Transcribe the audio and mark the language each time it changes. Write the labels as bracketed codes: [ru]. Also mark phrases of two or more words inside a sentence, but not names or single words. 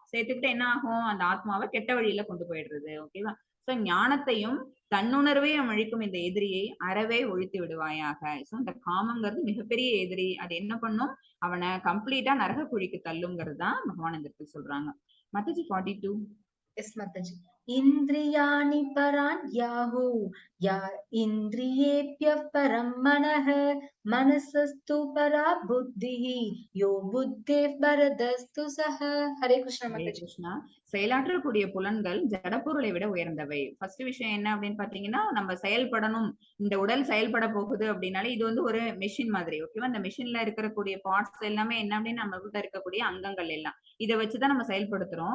[ta] சேர்த்துக்கிட்டு என்ன ஆகும், அந்த ஆத்மாவை கெட்ட வழியில கொண்டு போயிடுறது. ஓகேவா? சோ ஞானத்தையும் தன்னுணர்வையும் அழிக்கும் இந்த எதிரியை அறவே ஒழித்து விடுவாயாக. சோ இந்த காமங்கிறது மிகப்பெரிய எதிரி. அது என்ன பண்ணும், அவனை கம்ப்ளீட்டா நரக குழிக்கு தள்ளுங்கிறது தான் பகவான் இந்த இடத்துல சொல்றாங்க. மத்தஜி 42. [en] Yes, Mataji. [sa] इन्द्रियाणि पराण्याहु या इन्द्रियेभ्यः परं मनः मनसस्तु परा बुद्धिः यो बुद्धेः परतस्तु सः. हरे कृष्ण ஹரே माताजी. கிருஷ்ணா. [ta] செயலாற்றக்கூடிய புலன்கள் ஜடப்பொருளை விட உயர்ந்தவை. ஃபர்ஸ்ட் விஷயம் என்ன அப்படின்னு பாத்தீங்கன்னா, நம்ம செயல்படணும், இந்த உடல் செயல்பட போகுது அப்படின்னாலே இது வந்து ஒரு மெஷின் மாதிரி. ஓகேவா? இந்த மெஷின்ல இருக்கக்கூடிய பார்ட்ஸ் எல்லாமே என்ன அப்படின்னு நம்ம கிட்ட இருக்கக்கூடிய அங்கங்கள் எல்லாம் இதை வச்சுதான் நம்ம செயல்படுத்துறோம்.